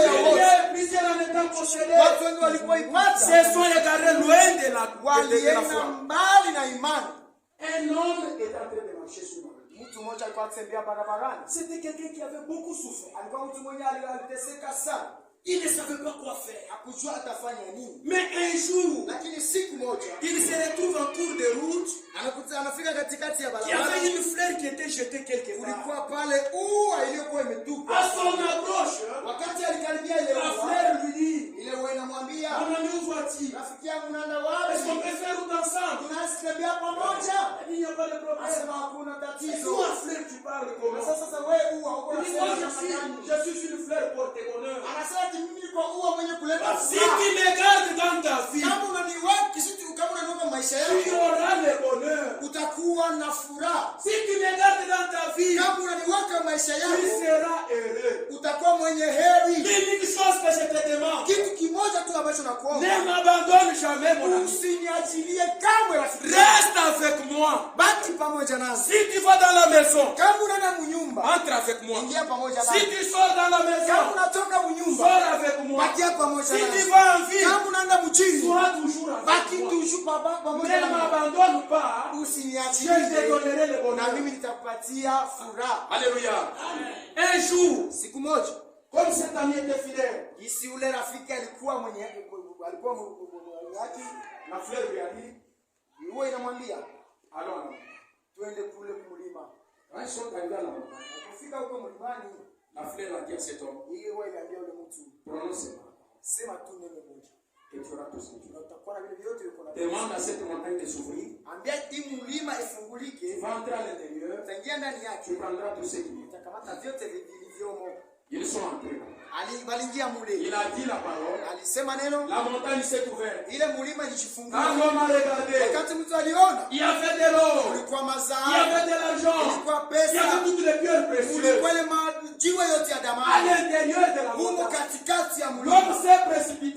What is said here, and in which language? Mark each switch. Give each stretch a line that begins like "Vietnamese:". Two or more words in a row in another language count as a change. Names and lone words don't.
French: Il y
Swahili: wote.
French: a plusieurs en étant possédés.
Swahili: Watu wengi walipoipata
French: Se sont égarés loin de la
Swahili: walienda
French: foi.
Swahili: mbali na imani.
French: Un homme est en train de marcher sur ma vie.
Swahili: Mtu mmoja alikuwa akitembea barabarani,
French: C'était quelqu'un qui avait beaucoup souffert.
Swahili: alikuwa mtu mwenye aliteseka sana,
French: Il ne savait pas quoi faire.
Swahili: hakujua atafanya nini.
French: Mais un jour,
Swahili: Lakini siku moja
French: il se retrouve en cours de route.
Swahili: anafika katikati ya
French: Il y
Swahili: barabara,
French: avait une fleur qui était jetée quelque part.
Swahili: kulikuwa pale ua iliyokuwa imetupwa.
French: À son approche,
Swahili: Wakati alikaribia ile
French: la
Swahili: ua,
French: fleur lui dit,
Swahili: ile ua inamwambia,
French: mon ami, où vas-tu?
Swahili: rafiki yangu naenda
French: Est-ce qu'on
Swahili: wapi?
French: peut faire route ensemble?
Swahili: Tunaweza tembea pamoja?
French: Il n'y a pas de problème.
Swahili: Asema hakuna
French: Et
Swahili: tatizo.
French: toi, fleur, tu parles comment?
Swahili: Sasa wewe ua uko
French: Il dit, moi,
Swahili: unasema
French: je suis une fleur porte-bonheur.
Swahili: anasema ati mimi niko ua mwenye kuleta
French: Si
Swahili: furaha.
French: tu me gardes dans ta vie,
Swahili: Kama unaniweka kisitu, kama unaniweka maisha
French: tu
Swahili: yako,
French: auras le bonheur.
Swahili: utakuwa na furaha.
French: Si tu me gardes dans ta vie,
Swahili: Kama unaniweka maisha
French: tu
Swahili: yako,
French: seras heureux.
Swahili: utakuwa mwenye heri.
French: L'unique chose que je te demande,
Swahili: Kitu kimoja tu ambacho nakuomba,
French: ne m'abandonne jamais, mon ami.
Swahili: usiniachilie kamwe rafiki.
French: Reste avec moi.
Swahili: Baki pamoja nasi.
French: Si tu vas dans la maison,
Swahili: Kama unaenda munyumba,
French: entre avec moi.
Swahili: ingia pamoja
French: Si
Swahili: nasi.
French: tu sors dans la
Swahili: Kama
French: maison,
Swahili: unatoka munyumba,
French: sors avec moi.
Swahili: bakia pamoja
French: Si tu
Swahili: nasi.
French: vas en ville,
Swahili: Kama unaenda mchini,
French: sois toujours avec
Swahili: baki
French: moi.
Swahili: toujours pamoja
French: Ne
Swahili: nasi.
French: m'abandonne pas. Je te
Swahili: Usiniachilie,
French: donnerai le
Swahili: na
French: bonheur.
Swahili: mimi nitakupatia furaha.
French: Alléluia. Un jour,
Swahili: Siku moja,
French: comme cet ami était fidèle,
Swahili: jinsi ule rafiki alikuwa mwenye haki,
French: la fleur lui a dit,
Swahili: huwa inamwambia
French: allons.
Swahili: twende kule mlima.
French: Quand ils sont arrivés à la montagne,
Swahili: Kufika huko mlimani,
French: la fleur a dit à cet homme,
Swahili: ile huwa iliambia ule mtu,
French: prononce,
Swahili: sema tu neno moja
French: et tu auras tout ce que tu
Swahili: na
French: veux.
Swahili: utakuwa na vile vyote uko na.
French: Demande à cette montagne de s'ouvrir.
Swahili: Ambia hii mlima
French: Tu
Swahili: ifungulike,
French: vas entrer à l'intérieur,
Swahili: utaingia ndani
French: tu
Swahili: yake,
French: prendras tout ce qu'il y a.
Swahili: utakamata vyote vilivyomo.
French: Ils sont entrés. Il a dit la parole. La montagne s'est ouverte. Quand l'homme a regardé, il y avait de l'or, il y avait de l'argent, il y avait toutes les pierres précieuses. À l'intérieur de la montagne, l'homme s'est précipité.